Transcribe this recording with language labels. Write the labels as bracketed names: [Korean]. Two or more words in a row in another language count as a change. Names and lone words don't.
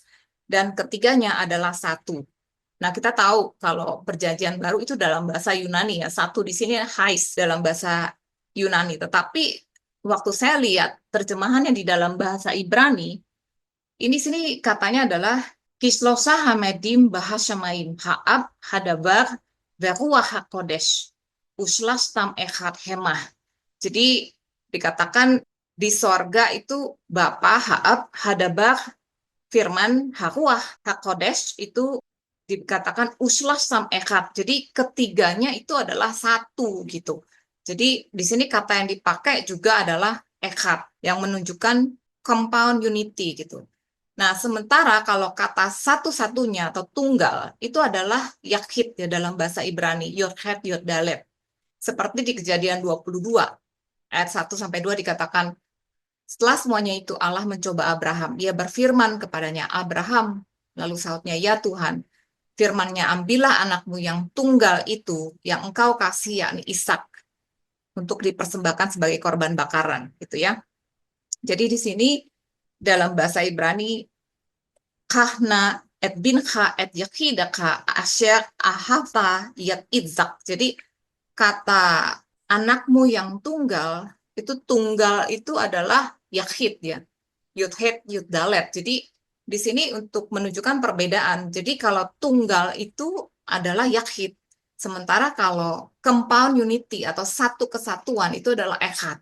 [Indonesian] Dan ketiganya adalah satu. Nah, kita tahu kalau perjanjian baru itu dalam bahasa Yunani ya. Satu di sini hais dalam bahasa Yunani. Tetapi waktu saya lihat terjemahannya di dalam bahasa Ibrani, ini sini katanya adalah [Hebrew] כי שלשה המעידים בשמים האב הדבר ורוח הקודש ושלש תם אחד המה. [Indonesian] Jadi dikatakan di sorga itu Bapa, Ha'ab, Hadabar, Firman, [Hebrew] הרוח, הקודש [Indonesian] itu dikatakan [Hebrew] ושלש תם אחד. [Indonesian] Jadi ketiganya itu adalah satu gitu. Jadi di sini kata yang dipakai juga adalah echad yang menunjukkan [English] compound unity [Indonesian] gitu. Nah, sementara kalau kata satu-satunya atau tunggal itu adalah yakhid ya dalam bahasa Ibrani, [Hebrew] יוד-חית, יוד-דלת. [Indonesian] Seperti di Kejadian 22 ayat 1 sampai 2 dikatakan setelah semuanya itu Allah mencoba Abraham. Ia berfirman kepadanya, Abraham. Lalu sautnya, ya Tuhan. Firman-Nya, ambillah anakmu yang tunggal itu, yang engkau kasih, yakni Ishak, untuk dipersembahkan sebagai korban bakaran. Gitu ya. Jadi di sini dalam bahasa Ibrani, [Hebrew] קח נא את בנך את יחידך אשר אהבת את יצחק. [Indonesian] Jadi kata anakmu yang tunggal, itu adalah yakhid ya. [Hebrew] יוד-חית, יוד-דלת. [Indonesian] Jadi di sini untuk menunjukkan perbedaan. Jadi kalau tunggal itu adalah yakhid. Sementara kalau [English] compound unity [Indonesian] atau satu kesatuan itu adalah echad.